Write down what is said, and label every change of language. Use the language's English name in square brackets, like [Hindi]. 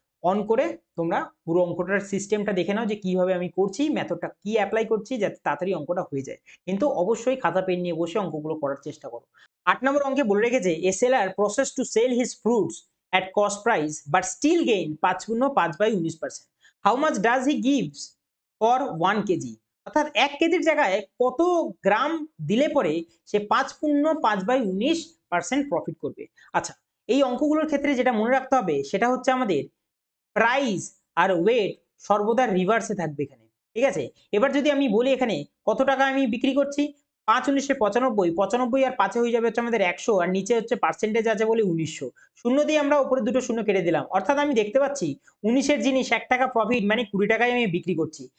[Bangla] On করে তোমরা পুরো অঙ্কটার সিস্টেমটা দেখে নাও যে কিভাবে আমি করছি, মেথডটা কি অ্যাপ্লাই করছি যাতে তাড়াতাড়ি অঙ্কটা হয়ে যায়। কিন্তু অবশ্যই খাতা পেন নিয়ে বসে অঙ্কগুলো করার চেষ্টা করো। 8 নম্বর অঙ্কে বলে রেখেছে [English] a seller professes to sell his fruits at cost price but still gain [Bangla] 5/19%. [English] How much does he gives for 1 KG? [Bangla] অর্থাৎ 1 কেজির জায়গায় কত গ্রাম দিলে পরে সে 5/19% প্রফিট করবে। আচ্ছা, এই অঙ্কগুলোর ক্ষেত্রে যেটা মনে রাখতে হবে সেটা হচ্ছে আমাদের প্রাইস আর ওয়েট সর্বদা রিভার্সে থাকবে এখানে, ঠিক আছে। এবার যদি আমি বলি এখানে কত টাকা আমি বিক্রি করছি, 5/19 95 আর 5 হয়ে যাবে হচ্ছে আমাদের 100 আর নিচে হচ্ছে পার্সেন্টেজ আছে বলে 1900, শূন্য দিয়ে আমরা উপরে দুটো শূন্য কেটে দিলাম, অর্থাৎ আমি দেখতে পাচ্ছি 19-এর জিনিস 1 টাকা প্রফিট মানে 20 টাকায় আমি বিক্রি করছি।